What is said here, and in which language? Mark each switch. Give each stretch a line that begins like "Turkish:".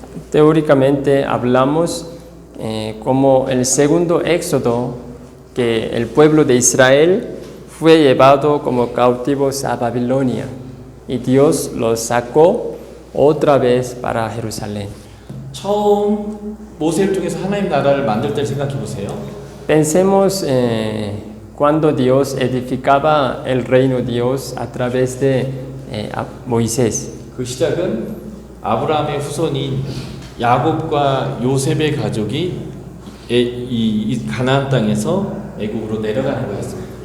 Spanish: Teóricamente hablamos como el segundo éxodo, que el pueblo de Israel fue llevado como cautivos a Babilonia y Dios los sacó otra vez para Jerusalén.
Korean: 처음 모세를 통해서 하나님 나라를 만들 때를 생각해 보세요.
Spanish: Pensemos cuando Dios edificaba el reino de Dios a través de Moisés.
Korean: 그 시작은 아브라함의 후손인 야곱과 요셉의 가족이 이 가나안 땅에서 애굽으로 내려가는 거였습니다.